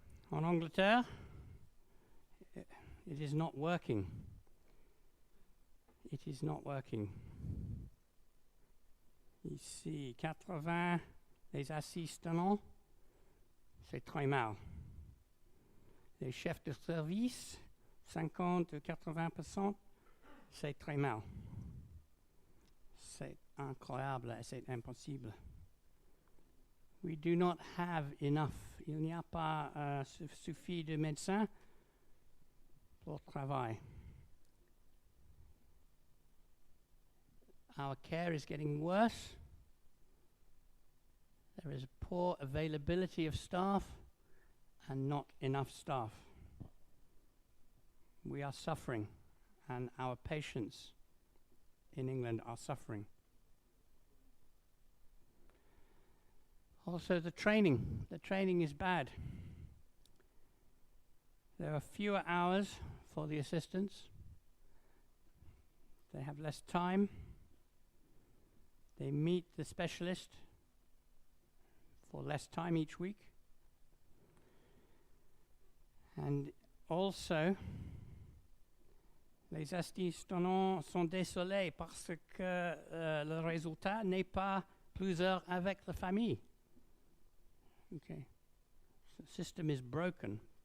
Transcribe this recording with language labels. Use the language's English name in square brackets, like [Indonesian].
[French] En Angleterre, [English] it is not working. It is not working. [French] Ici, 80, les assistants, c'est très mal. Les chefs de service, 50 ou 80%, c'est très mal. C'est incroyable, c'est impossible. [English] We do not have enough. [French] Il n'y a pas suffi de médecins pour travail. [English] Our care is getting worse. There is poor availability of staff and not enough staff. We are suffering, and our patients in England are suffering. Also, the training is bad. There are fewer hours for the assistants. They have less time. They meet the specialist for less time each week. And also, [French] les assistants sont désolés parce que le résultat n'est pas plusieurs avec la famille. Okay. [English] The system is broken.